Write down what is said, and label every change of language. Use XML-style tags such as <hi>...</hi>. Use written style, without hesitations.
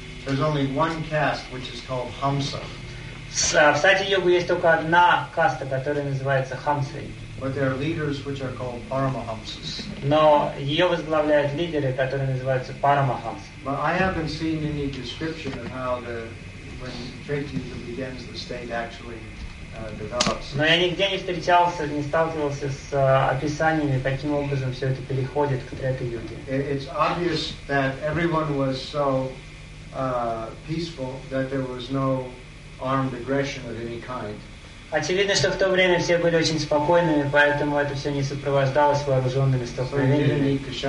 <en>There's only one caste which is called Hamsa.</en> <ru>В Сати-йогу есть только одна каста, которая называется Хамсой.</ru> <en>But there are leaders which are called Paramahamsas.</en> <ru>Но ее возглавляют лидеры, которые называются Парамахамсы.</ru> <en>But I haven't seen any description of how when Treta-yuga begins, the state actually develops.</en> <ru>Но я нигде не встречался, не сталкивался с описаниями, каким образом все это переходит к Трета-юге.</ru> <en>It's obvious that everyone was so peaceful, that there was no armed aggression of any kind.</en> <ru>Очевидно, что в то время все были очень спокойными, поэтому это все не сопровождалось вооруженными столкновениями.</ru>